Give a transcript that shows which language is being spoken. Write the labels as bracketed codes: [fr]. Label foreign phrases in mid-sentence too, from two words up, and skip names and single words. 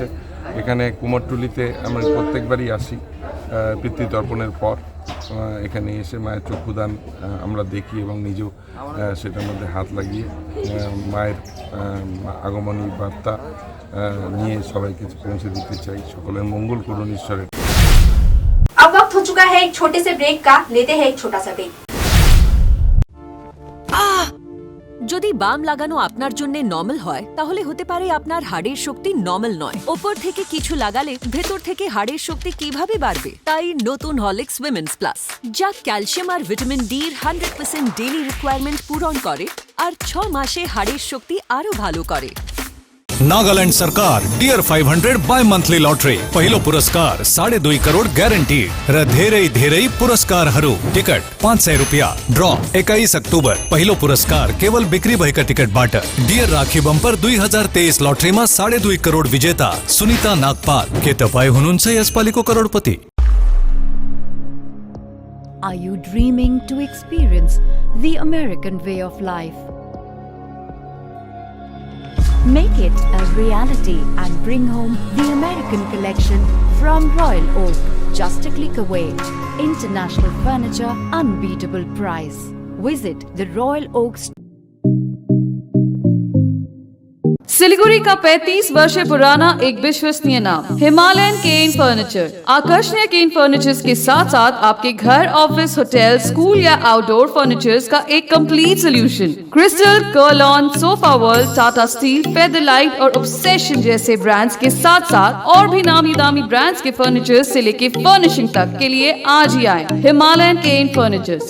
[bn] এখানে কুমোরটুলিতে আমরা প্রত্যেকবারই আসি পিতৃতর্পণের পর। এখানে এসে মায়ের চক্ষুদান আমরা দেখি এবং নিজেও সেটার মধ্যে হাত লাগিয়ে মায়ের আগমনী বার্তা নিয়ে সবাইকে পৌঁছে দিতে চাই। সকলের মঙ্গল করুন ঈশ্বরের। [hi] अब वक्त हो चुका है एक छोटे से ब्रेक का, लेते हैं एक छोटा सा ब्रेक। [bn] যদি বাম লাগানো আপনার জন্য নরমাল হয় তাহলে হতে পারে আপনার হাড়ের শক্তি নরমাল নয়। উপর থেকে কিছু লাগালে ভেতর থেকে হাড়ের শক্তি কিভাবে বাড়বে? তাই নতুন হরলিক্স উইমেন্স প্লাস, যা ক্যালসিয়াম আর ভিটামিন ডি এর 100% [en] daily requirement [bn] পূরণ করে আর 6 মাসে হাড়ের শক্তি আরো ভালো করে। [ne] नागालैंड सरकार डियर 500 बाय मंथली लॉटरी, पहिलो पुरस्कार 2.5 करोड़ ग्यारंटीड र धेरै पुरस्कार टिकट 500 रुपया। ड्रॉ 21 अक्टूबर। पहिलो पुरस्कार केवल बिक्री भएका टिकट बाट। [hi] डियर राखी बम्पर 2023 लॉटरी में 2.5 करोड़ विजेता सुनीता नागपाल। [ne] के तपाई हुनुहुन्छ यसपालिको करोड़पति? [en] Are you dreaming to experience the American way of life? Make it a reality and bring home the American collection from Royal Oak. Just a click away. International furniture, unbeatable price. Visit the Royal Oak. [hi] सिलीगुड़ी का 35 वर्ष पुराना एक विश्वसनीय नाम हिमालयन केन फर्नीचर। आकर्षणीय केन फर्नीचर्स के साथ साथ आपके घर, ऑफिस, होटल, स्कूल या [en] outdoor furnitures [hi] का एक [en] complete solution. [hi] क्रिस्टल, कर्लॉन, सोफा वर्ल्ड, टाटा स्टील, फेदरलाइट और ऑब्सेशन जैसे ब्रांड्स के साथ साथ और भी नामी दामी ब्रांड्स के फर्नीचर्स से लेके फर्निशिंग तक के लिए आज ही आए हिमालयन केन फर्नीचर्स।